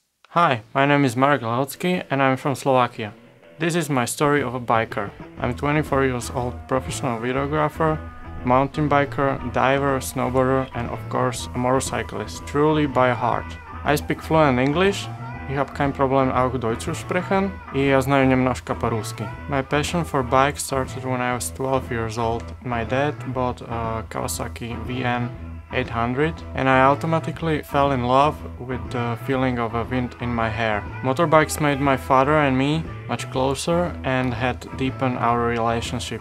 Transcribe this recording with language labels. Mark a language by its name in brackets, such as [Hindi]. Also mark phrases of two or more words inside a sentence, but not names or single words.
[English] Hi, my name is Marek Lehocky and I'm from Slovakia. This is my story of a biker. I'm 24 years old professional videographer, mountain biker, diver, snowboarder and of course a motorcyclist, truly by heart. I speak fluent English. [German] Ich habe kein Problem auch Deutsch zu sprechen. [Russian] И я знаю немножко по-русски. [English] My passion for bikes started when I was 12 years old. My dad bought a Kawasaki VN 800 and I automatically fell in love with the feeling of a wind in my hair. Motorbikes made my father and me much closer and had deepened our relationship.